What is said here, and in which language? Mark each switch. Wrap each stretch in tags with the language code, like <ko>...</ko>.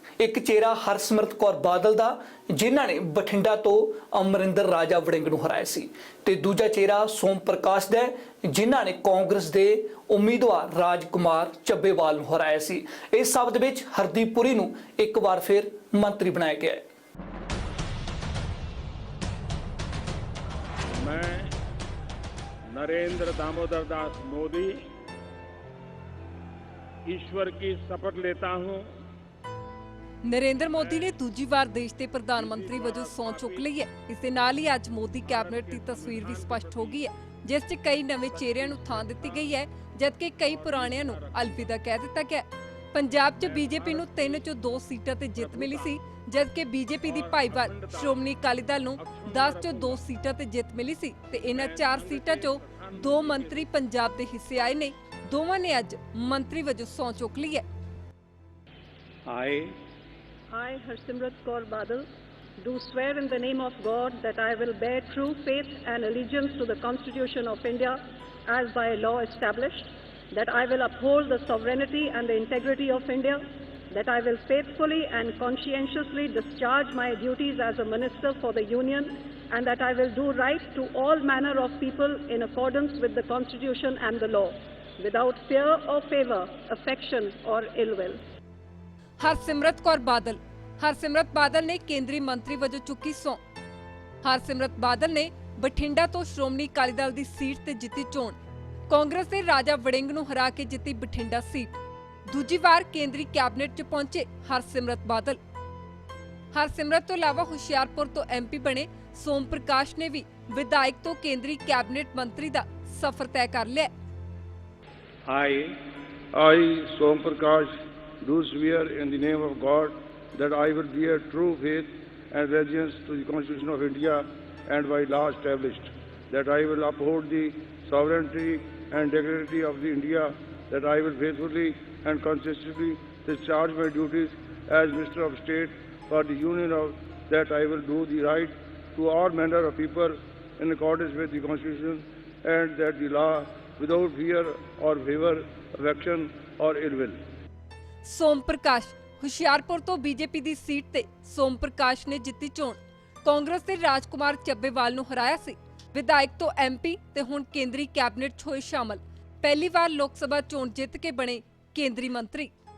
<pa>ਇੱਕ ਚਿਹਰਾ ਹਰਸਿਮਰਤ ਕੌਰ ਬਾਦਲ ਦਾ, ਜਿਨ੍ਹਾਂ ਨੇ ਬਠਿੰਡਾ ਤੋਂ ਅਮਰਿੰਦਰ ਰਾਜਾ ਵੜਿੰਗ ਨੂੰ ਹਰਾਇਆ ਸੀ, ਤੇ ਦੂਜਾ ਚਿਹਰਾ ਸੋਮ ਪ੍ਰਕਾਸ਼ ਦਾ, ਜਿਨ੍ਹਾਂ ਨੇ ਕਾਂਗਰਸ ਦੇ ਉਮੀਦਵਾਰ ਰਾਜਕੁਮਾਰ ਚੱਬੇਵਾਲ ਨੂੰ ਹਰਾਇਆ ਸੀ। ਇਸ ਸਭ ਦੇ ਵਿੱਚ ਹਰਦੀਪ ਪੁਰੀ ਨੂੰ ਇੱਕ ਵਾਰ ਫਿਰ ਮੰਤਰੀ ਬਣਾਇਆ ਗਿਆ ਹੈ।</pa> <hi>मैं नरेंद्र दामोदर दास मोदी ईश्वर की शपथ लेता हूं।</hi> <pa>ਨਰਿੰਦਰ ਮੋਦੀ ਨੇ ਦੂਜੀ ਵਾਰ ਦੇਸ਼ ਦੇ ਪ੍ਰਧਾਨ ਮੰਤਰੀ ਵਜੋਂ ਸਹੁੰ ਚੁੱਕ ਲਈ ਹੈ। ਇਸ ਦੇ ਨਾਲ ਹੀ ਅੱਜ ਮੋਦੀ ਕੈਬਨਿਟ ਦੀ ਤਸਵੀਰ ਵੀ ਸਪਸ਼ਟ ਹੋ ਗਈ ਹੈ, ਜਿਸ 'ਚ ਕਈ ਨਵੇਂ ਚਿਹਰਿਆਂ ਨੂੰ ਥਾਂ ਦਿੱਤੀ ਗਈ ਹੈ, ਜਦਕਿ ਕਈ ਪੁਰਾਣਿਆਂ ਨੂੰ ਅਲਵਿਦਾ ਕਹਿ ਦਿੱਤਾ ਗਿਆ। ਪੰਜਾਬ 'ਚ ਬੀਜੇਪੀ ਨੂੰ 3 ਚੋਂ 2 ਸੀਟਾਂ ਤੇ ਜਿੱਤ ਮਿਲੀ ਸੀ, ਜਦਕਿ ਬੀਜੇਪੀ ਦੀ ਭਾਈਵਾਲ ਸ਼੍ਰੋਮਣੀ ਅਕਾਲੀ ਦਲ ਨੂੰ 10 ਚੋਂ 2 ਸੀਟਾਂ ਤੇ ਜਿੱਤ ਮਿਲੀ ਸੀ ਤੇ ਇਹਨਾਂ 4 ਸੀਟਾਂ 'ਚੋਂ 2 ਮੰਤਰੀ ਪੰਜਾਬ ਦੇ ਹਿੱਸੇ ਆਏ ਨੇ। ਦੋਵਾਂ ਨੇ ਅੱਜ ਮੰਤਰੀ ਵਜੋਂ ਸਹੁੰ ਚੁੱਕ ਲਈ ਹੈ।</pa> <en>I, Harsimrat Kaur Badal, do swear in the name of God that I will bear true faith and allegiance to the Constitution of India as by law established, that I will uphold the sovereignty and the integrity of India, that I will faithfully and conscientiously discharge my duties as a Minister for the Union, and that I will do right to all manner of people in accordance with the Constitution and the law, without fear or favour, affection or ill will.</en> <pa>Harsimrat Kaur Badal ਨੇ ਕੇਂਦਰੀ ਮੰਤਰੀ ਵਜੋਂ ਚੁੱਕੀ ਸਹੁੰ। ਹਰਸਿਮਰਤ ਬਾਦਲ ਨੇ ਬਠਿੰਡਾ ਤੋਂ ਸ਼੍ਰੋਮਣੀ ਅਕਾਲੀ ਦਲ ਦੀ seat ਤੇ ਜਿੱਤੀ ਚੋਣ। ਕਾਂਗਰਸ ਦੇ ਰਾਜਾ ਵੜਿੰਗ ਨੂੰ ਹਰਾ ਕੇ ਜਿੱਤੀ ਬਠਿੰਡਾ ਸੀਟ। ਦੂਜੀ ਵਾਰ ਕੇਂਦਰੀ ਕੈਬਨਿਟ 'ਚ ਪਹੁੰਚੇ ਹਰਸਿਮਰਤ ਬਾਦਲ। ਹਰਸਿਮਰਤ ਤੋਂ ਇਲਾਵਾ ਹੁਸ਼ਿਆਰਪੁਰ ਤੋਂ MP ਬਣੇ ਸੋਮ ਪ੍ਰਕਾਸ਼ ਨੇ ਵੀ ਵਿਧਾਇਕ ਤੋਂ ਕੇਂਦਰੀ ਕੈਬਨਿਟ ਮੰਤਰੀ ਦਾ ਸਫ਼ਰ ਤੈਅ ਕਰ ਲਿਆ।</pa> <en>I, Som Prakash, do swear in the name of God that I will bear true faith and allegiance to the Constitution of India and by law established, that I will uphold the sovereignty and integrity of the India, that I will faithfully and consistently discharge my duties as Minister of State for the Union, that I will do the right to all manner of people in accordance with the Constitution, and that the law without fear or favour, affection or ill will.</en> <pa>ਸੋਮ ਪ੍ਰਕਾਸ਼ ਹੁਸ਼ਿਆਰਪੁਰ ਤੋਂ BJP ਦੀ seat ਤੇ ਸੋਮ ਪ੍ਰਕਾਸ਼ ਨੇ ਜਿੱਤੀ ਚੋਣ। ਕਾਂਗਰਸ ਦੇ ਰਾਜਕੁਮਾਰ ਚੱਬੇਵਾਲ ਨੂੰ ਹਰਾਇਆ ਸੀ। ਵਿਧਾਇਕ ਤੋਂ MP ਤੇ ਹੁਣ ਕੇਂਦਰੀ ਕੈਬਨਿਟ 'ਚ ਹੋਏ ਸ਼ਾਮਲ। ਪਹਿਲੀ ਵਾਰ ਲੋਕ ਸਭਾ ਚੋਣ ਜਿੱਤ ਕੇ ਬਣੇ ਕੇਂਦਰੀ ਮੰਤਰੀ।</pa>